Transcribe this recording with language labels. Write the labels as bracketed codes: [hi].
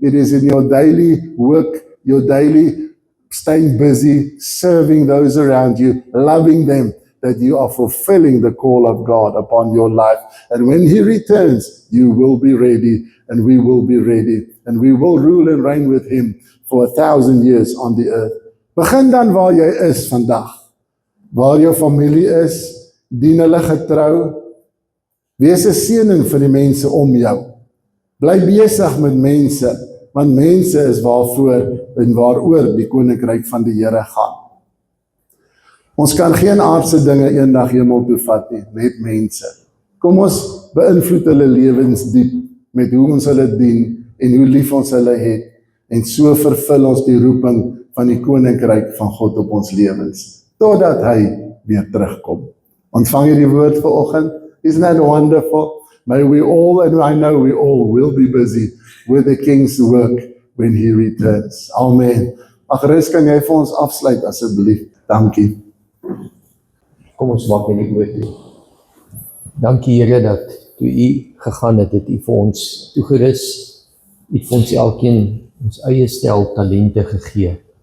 [en] It is in your daily work, your daily staying busy, serving those around you, loving them, that you are fulfilling the call of God upon your life. And when He returns, you will be ready, and we will be ready, and we will rule and reign with Him for 1,000 years on the earth. [af] Begin dan waar jy is vandag. Waar jou familie is, dien hulle getrou. Wees 'n seëning vir die mense om jou. Bly besig met mense, want mense is waarvoor en waaroor die koninkryk van die Here gaan. Ons kan geen aardse dinge eendag hemel toe vat nie, net mense. Kom ons beïnvloed hulle lewens diep met hoe ons hulle dien en hoe lief ons hulle het, en so vervul ons die roeping van die koninkryk van God op ons lewens, totdat hy weer terugkom. Ontvang jy die woord vanoggend? [en] Isn't that wonderful? May we all, and I know we all will be busy with the King's work when He returns. Amen. [af] Agnes, kan jy vir ons afsluit asseblief? Dankie. Kom ons maak net die oor toe. Dankie Here dat toe U gegaan het, het U vir ons toegerus. U het vir ons elkeen ons eie stel talente gegee.